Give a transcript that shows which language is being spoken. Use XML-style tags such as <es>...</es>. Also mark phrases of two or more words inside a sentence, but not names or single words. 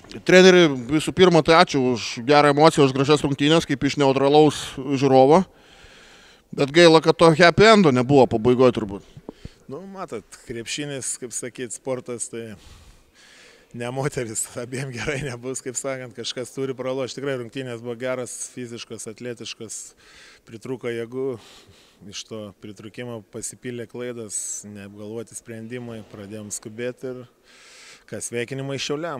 <lt>Treneri, visų pirma, tai ačiū už gerą emociją, už gražias rungtynės, kaip iš neutralaus žiūrovo. Bet gaila, kad to</lt> <en>happy endo</en> <lt>nebuvo pabaigoje turbūt. Nu, matot, krepšinis, kaip sakyt, sportas, tai ne moteris, abiem gerai nebus, kaip sakant, kažkas turi pralošti. Tikrai rungtynės buvo geras, fiziškas, atletiškas, pritrūko jėgų, iš to pritrūkimo pasipylė klaidas, neapgalvoti sprendimai, pradėjom skubėti ir sveikinimai Šiauliam.</lt>